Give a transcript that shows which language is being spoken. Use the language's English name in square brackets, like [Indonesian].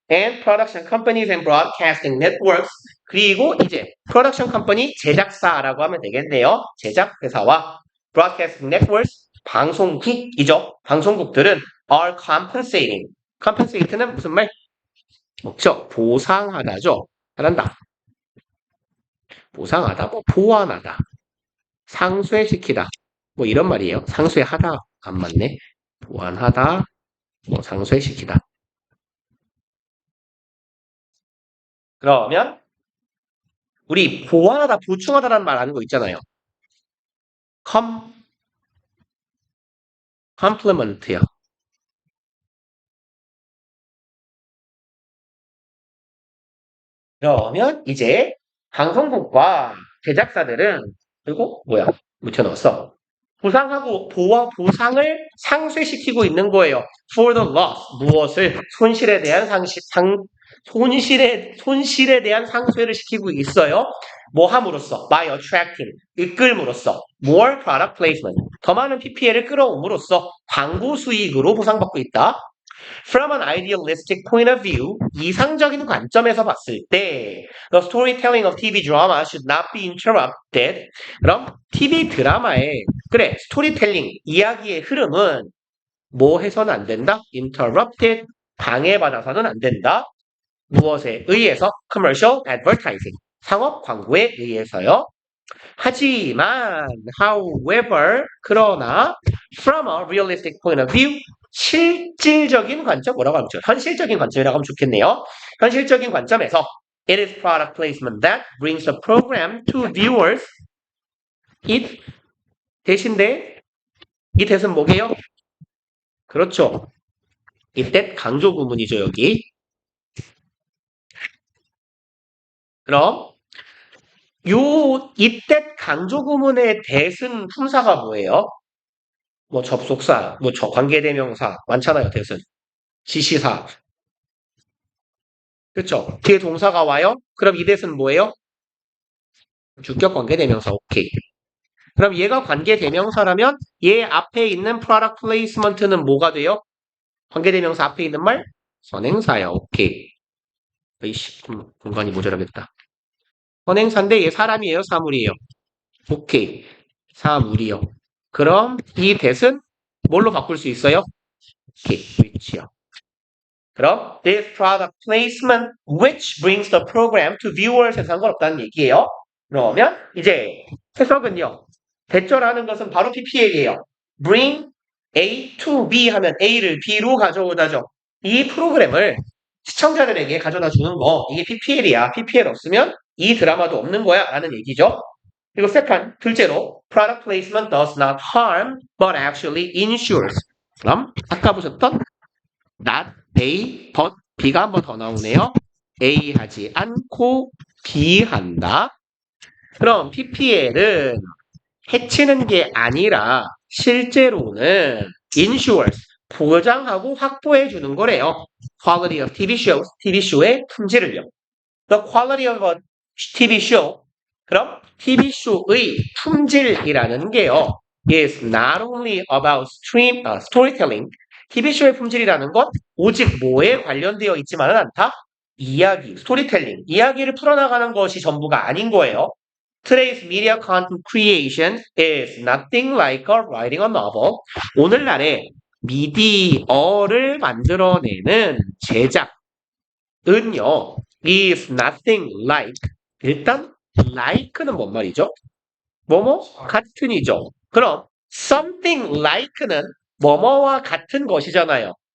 [English] And production companies and broadcasting networks. [Korean] 그리고 이제 production company 제작사라고 하면 되겠네요. 제작 회사와 broadcasting networks 방송국이죠. 방송국들은 [English] are compensating. [Korean] compensate는 무슨 말? 그렇죠. 보상하다죠. 잘한다. 보상하다, 뭐 보완하다, 상쇄시키다, 뭐 이런 말이에요. 상쇄하다 안 맞네. 보완하다, 뭐 상쇄시키다. 그러면 우리 보완하다, 보충하다라는 말 아는 거 있잖아요. complement요. 그러면 이제 방송국과 제작사들은 그리고 뭐야? 묻혀넣었어. 보상하고 보상을 상쇄시키고 있는 거예요. [English] For the loss. [Korean] 무엇을? 손실에 대한 손실에 대한 상쇄를 시키고 있어요. 뭐 함으로써? [English] By attracting. [Korean] 이끌므로써. [English] More product placement. [Korean] 더 많은 PPL을 끌어옴으로써 광고 수익으로 보상받고 있다. [English] From an idealistic point of view, [Korean] 이상적인 관점에서 봤을 때 [English] The storytelling of TV drama should not be interrupted. [Korean] 그럼 TV 드라마의 그래 스토리텔링, 이야기의 흐름은 뭐 해서는 안 된다? Interrupted, 방해받아서는 안 된다. 무엇에 의해서? [English] Commercial advertising, [Korean] 상업 광고에 의해서요. 하지만, however, 그러나, [English] from a realistic point of view, [Korean] 실질적인 관점, 뭐라고 하면 좋죠? 현실적인 관점이라고 하면 좋겠네요. 현실적인 관점에서, [English] it is product placement that brings the program to viewers. [Korean] it 대신데, 이 대신 뭐게요? 그렇죠. 이때 강조 구문이죠, 여기. 그럼, 이때 강조 구문의 대신 품사가 뭐예요? 뭐 접속사, 뭐 관계대명사 많잖아요. 대신 지시사, 그렇죠? 뒤에 동사가 와요. 그럼 이 대신 뭐예요? 주격 관계대명사. 오케이. 그럼 얘가 관계대명사라면 얘 앞에 있는 product placement는 뭐가 돼요? 관계대명사 앞에 있는 말? 선행사야. 오케이. 이씨, 공간이 모자라겠다. 선행사인데 얘 사람이에요? 사물이에요? 오케이. 사물이요. 그럼 이 대신 뭘로 바꿀 수 있어요? 오케이. 위치요. [English] 그럼 this product placement which brings the program to viewers에 [Korean] 상관없다는 얘기예요. 그러면 이제 해석은요. 대절하는 것은 바로 PPL이에요. bring A to B 하면 A를 B로 가져오다죠. 이 프로그램을 시청자들에게 가져다 주는 거 이게 PPL이야. PPL 없으면 이 드라마도 없는 거야 라는 얘기죠. [English] 그리고 second, [Korean] 둘째로 [English] product placement does not harm but actually ensures. [Korean] 그럼 아까 보셨던 not A, but B가 한 번 더 나오네요. A 하지 않고 B 한다. 그럼 PPL은 해치는 게 아니라 실제로는 ensures, 보장하고 확보해 주는 거래요. [English] Quality of TV shows, TV쇼의 품질을요. The quality of a TV show, [Korean] 그럼 TV쇼의 품질이라는 게요. [English] is not only about storytelling, [Korean] TV쇼의 품질이라는 건 오직 뭐에 관련되어 있지만은 않다? 이야기, 스토리텔링, 이야기를 풀어나가는 것이 전부가 아닌 거예요. Today's media content creation is nothing like writing a novel. 오늘날의 미디어를 만들어내는 제작은요, [English] is nothing like. [Korean] 일단, like는 뭔 말이죠? 뭐뭐? 같은이죠. 그럼, something like는 뭐뭐와 같은 것이잖아요.